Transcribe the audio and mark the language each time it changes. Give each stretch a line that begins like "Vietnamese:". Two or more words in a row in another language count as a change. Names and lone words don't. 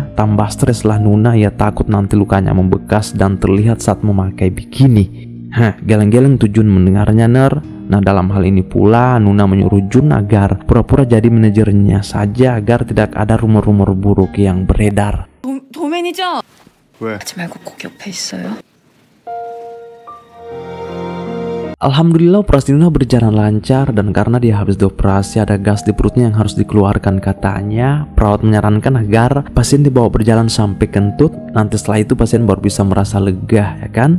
Indonesian: Tambah stres lah Nuna, ia takut nanti lukanya membekas dan terlihat saat memakai bikini. Geleng-geleng tuh Jun mendengarnya Ner. Nah, dalam hal ini pula Nuna menyuruh Jun agar pura-pura jadi manajernya saja agar tidak ada rumor-rumor buruk yang beredar.
Korean: 도맨이죠? 왜? 하지 말고 꼭 옆에 있어요.
Indonesian: Alhamdulillah operasi Nuna berjalan lancar, dan karena dia habis dioperasi ada gas di perutnya yang harus dikeluarkan katanya. Perawat menyarankan agar pasien dibawa berjalan sampai kentut, nanti setelah itu pasien baru bisa merasa lega, ya kan?